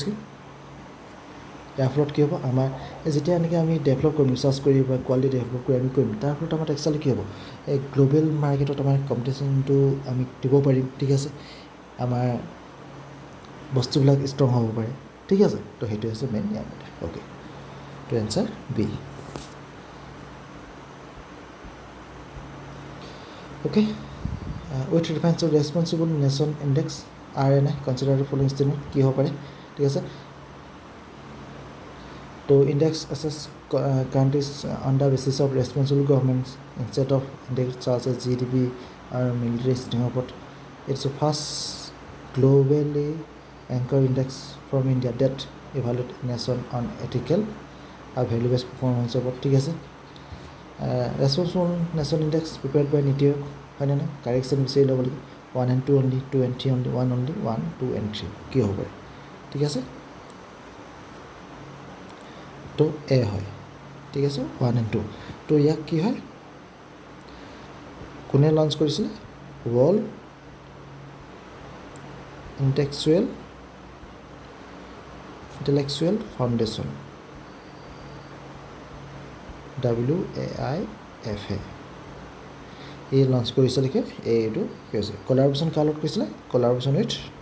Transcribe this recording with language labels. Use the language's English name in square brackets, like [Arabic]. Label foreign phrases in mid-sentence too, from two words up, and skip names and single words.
[English] Central Sector Scheme [Assamese] ইয়াৰ ফলত কি হ'ব আমাৰ যেতিয়া এনেকৈ আমি ডেভেলপ কৰিম ৰিচাৰ্চ কৰি বা [English] quality develop [Assamese] কৰি আমি কৰিম তাৰ ফলত আমাৰ একচুৱেলি কি হ'ব এই [English] global market [Assamese] আমাৰ কম্পিটিশ্যনটো আমি দিব পাৰিম ঠিক আছে আমাৰ বস্তুবিলাক ষ্ট্ৰং হ'ব পাৰে ঠিক আছে তো সেইটো হৈছে মেইন ইয়াৰ মতে [English] okay to answer b okay with reference to responsible nation index RNI consider the following statement [Assamese] কি হ'ব পাৰে ঠিক আছে [English] to index assess countries on the basis of responsible governments instead of index such as GDP or military standpoint. It's the first globally anchored index from India that evaluate nation on ethical or value-based performance support. [Assamese] ঠিক আছে [English] responsible nation index prepared by NITI [Assamese] হয় না correction বিচাৰি ল'ব লাগিব [English] 1 and 2 only 2 and 3 only 1 only 1 2 and 3 [Assamese] কি হ'ব ঠিক আছে তো এ হয় ঠিক আছে [English] 1 and 2 [Assamese] তো ইয়াক কি হয় কোনে লঞ্চ কৰিছিলে ৱৰ্ল্ড ইণ্টেলেকচুৱেল ফাউণ্ডেশ্যন WAIFA এই লঞ্চ কৰিছিলে কি এইটো কি হৈছে কলাবৰেশ্যন কাৰ লগত কৰিছিলে [English] collaboration with